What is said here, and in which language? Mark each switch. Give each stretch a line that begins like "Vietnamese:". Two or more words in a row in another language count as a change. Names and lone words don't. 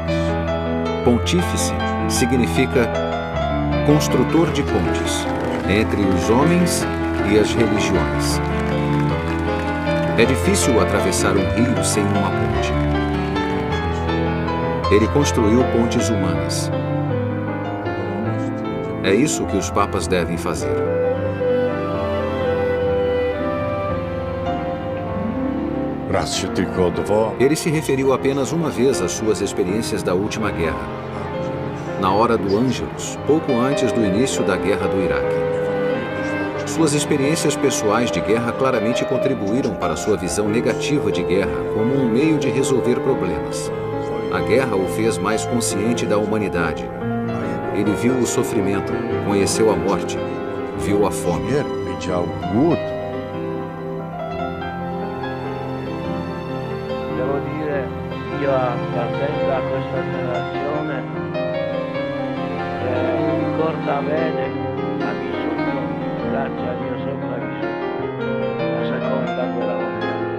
Portuguese: Pontífice significa construtor de pontes entre os homens e as religiões. É difícil atravessar um rio sem uma ponte. Ele construiu pontes humanas. É isso que os papas devem fazer.
Polish: Raz się tylko odwołał.
Portuguese: Ele se referiu apenas uma vez às suas experiências da última guerra, na hora do Ângelus, pouco antes do início da guerra do Iraque. Suas experiências pessoais de guerra claramente contribuíram para sua visão negativa de guerra como um meio de resolver problemas. A guerra o fez mais consciente da humanidade. Ele viu o sofrimento, conheceu a morte, viu a fome.
Polish: Widział głód.
Italian: Devo dire, io appartengo a questa generazione che ricorda bene, ha vissuto, grazie a Dio sopravvissuto, la seconda guerra mondiale.